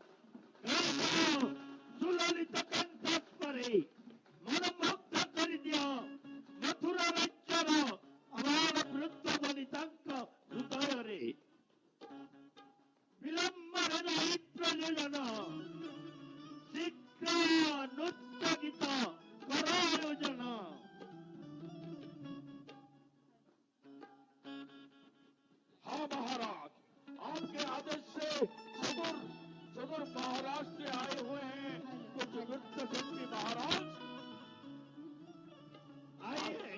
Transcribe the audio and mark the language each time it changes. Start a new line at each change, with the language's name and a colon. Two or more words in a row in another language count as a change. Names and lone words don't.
Odia: ସୁଲଳିତ କଣ୍ଠ ସ୍ୱରେ ମନମୁଗ୍ଧ କରିଦିଅ ମଥୁରା ରାଜ୍ୟର ଅଭାବ ବୃଦ୍ଧ ବନି ତାଙ୍କ ହୃଦୟରେ। ବିଳମ୍ବରେ ନାହିଁ ପ୍ରଯୋଜନ, ଶୀଘ୍ର ନୃତ୍ୟ ଗୀତ କର ଆୟୋଜନ।
Hindi: हाँ महाराज, आपके आदेश से सदर सदर महाराष्ट्र से आए हुए हैं कुछ नृत्य शिल्पी महाराज। आइए